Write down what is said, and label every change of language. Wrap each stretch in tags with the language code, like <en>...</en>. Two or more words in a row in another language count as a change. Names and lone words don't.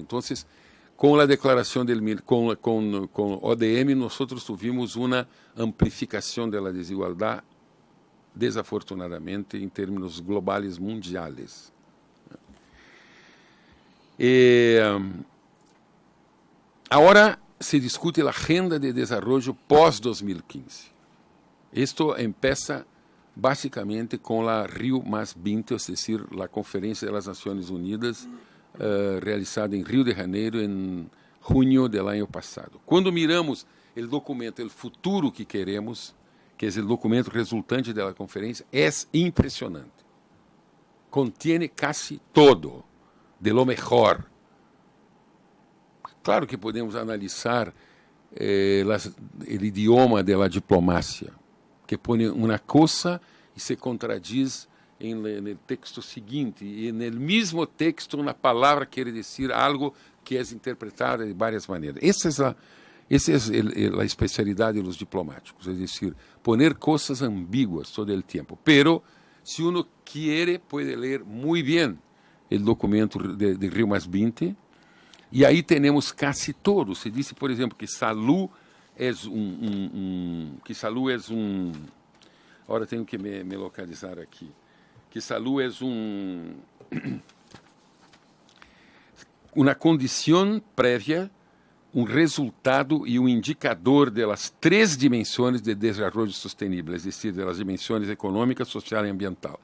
<pt>Então, com a declaração com ODM, nós tivemos uma amplificação da desigualdade, desafortunadamente, em termos globais mundiais. Agora se discute a agenda de desenvolvimento pós-2015. Isto começa basicamente com a Rio +20,</pt> <es>es decir,</es> <pt>a Conferência das Nações Unidas, realizada em Rio de Janeiro em junho do ano passado. Quando miramos o documento, o futuro que queremos, que é o documento resultante da conferência, é impressionante.</pt> <es>Contiene casi todo de lo mejor.</es> <pt>Claro que podemos analisar o idioma da diplomacia, que põe uma coisa e se contradiz no texto seguinte, e no mesmo texto uma palavra quer dizer algo que é interpretada de várias maneiras. Essa é a especialidade dos diplomáticos, é</pt> <es>decir, poner</es> <pt>coisas ambíguas todo o tempo.</pt> <es>Pero, se uno quiere,</es> <pt>pode ler muito bem o documento de Rio +20, e aí temos quase todo. Se diz, por exemplo, que salud é agora tenho que me localizar aqui. Que salud é uma condição prévia, resultado e indicador das 3 dimensões de desenvolvimento sustentável, é decir, das dimensões econômica, social e ambiental.</pt>